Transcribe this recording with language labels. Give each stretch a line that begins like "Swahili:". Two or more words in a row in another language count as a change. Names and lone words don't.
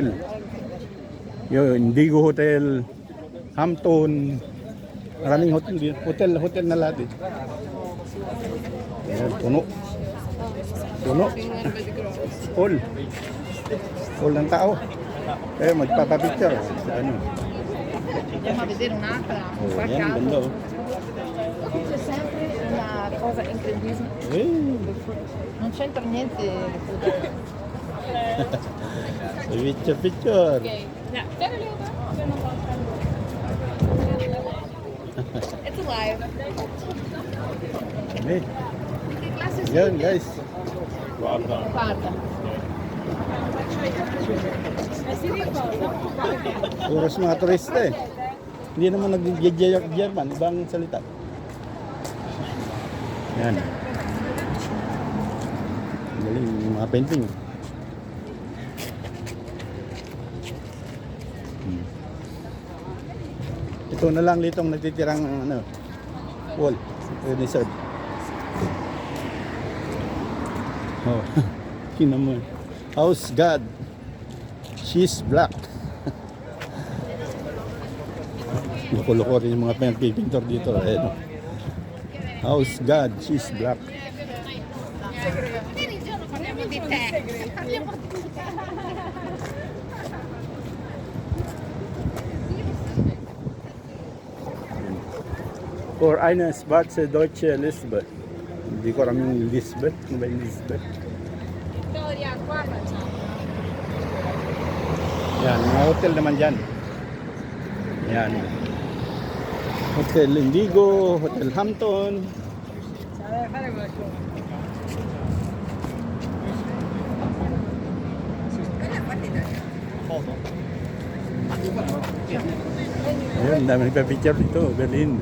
Filipino: Yun, Indigo Hotel, Hampton. Maraming hotel dito. Hotel na lahat eh. Ayan, puno. Puno. Full ng tao. Kaya magpapapicture. Sa ano.
Italian: Andiamo a vedere un'altra, Oh, qua a
Filipino: yan,
Italian: caso.
Filipino: ganda oh.
Italian: C'è sempre una cosa incredibile, non c'entra niente.
English: Picture. It's alive. Hey.
Italian: Che classe sei?
Filipino: Yan guys.
Italian: Guarda.
Filipino: Puros mga turista eh. Hindi naman nag-German, ibang salita. Yan. Galing yung mga painting. Ito na lang litong natitirang wall. Reserve. Oh, tingnan mo.
English: House God. She's black.
Filipino: Loko-loko rin yung mga pintor dito. Ayan.
English: House God, she's black.
Italian: Ieri giorno parliamo di te. Parliamo di te.
German: For eine schwarze deutsche Lisbeth.
Filipino: Hindi ko alam yung Lisbeth. Ano ba yung Lisbeth?
Italian: Vittoria, qua facciamo.
Filipino: Yan, mga hotel naman dyan. Yan. Hotel Indigo, Hotel Hampton. Ayun, dami nagpa-picture dito, Berlin.